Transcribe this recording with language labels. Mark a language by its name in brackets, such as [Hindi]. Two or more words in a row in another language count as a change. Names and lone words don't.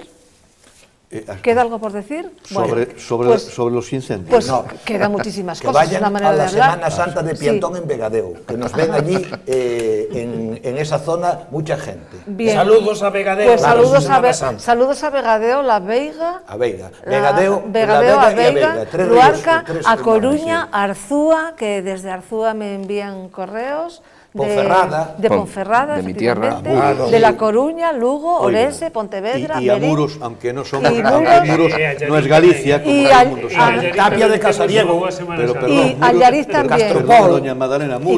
[Spanish] ¿Queda algo por decir? Sobre los incendios. Pues no, quedan muchísimas cosas. Vayan a la Semana Santa de Piantón en Vegadeo, que nos ven allí en esa zona mucha gente. Bien. Saludos a Vegadeo. Pues saludos a Vegadeo, La Veiga. Vegadeo, a Veiga, Luarca, a Coruña, a Arzúa, que desde Arzúa me envían correos. De Ponferrada, de mi tierra, de La Coruña, Lugo, Orense, Pontevedra, y a Muros, aunque no somos, Muros no es Galicia, como todo el mundo sabe. Tapia de Casariego, y Allariz también. Castropol, doña Magdalena, Muros.